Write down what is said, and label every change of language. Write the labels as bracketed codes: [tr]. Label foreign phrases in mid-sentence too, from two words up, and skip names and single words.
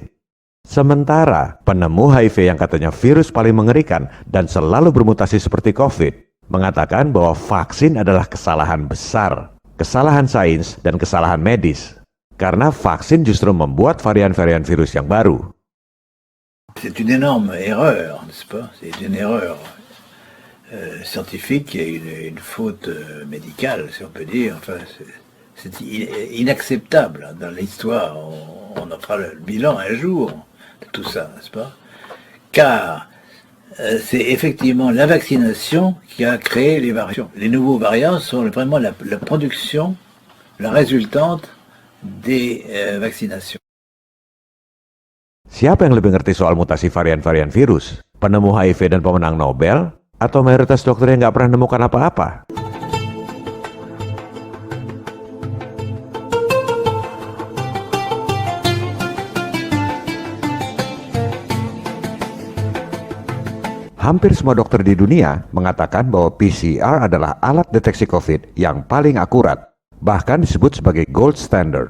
[id] Sementara, penemu HIV yang katanya virus paling mengerikan dan selalu bermutasi seperti COVID, mengatakan bahwa vaksin adalah kesalahan besar, kesalahan sains dan kesalahan medis. Karena vaksin justru membuat varian-varian virus yang baru. [fr] C'est une énorme erreur, n'est-ce pas? C'est une erreur scientifique et une faute médicale, si on peut dire. Enfin, c'est inacceptable dans l'histoire. On en fera le bilan un jour de tout ça, n'est-ce pas? Car c'est effectivement la vaccination qui a créé les variants. Les nouveaux variants sont vraiment la production, la résultante des vaccinations. [id] Siapa yang lebih ngerti soal mutasi varian-varian virus? Penemu HIV dan pemenang Nobel? Atau mayoritas dokter yang nggak pernah nemukan apa-apa? Hampir semua dokter di dunia mengatakan bahwa PCR adalah alat deteksi COVID yang paling akurat, bahkan disebut sebagai [en] gold standard.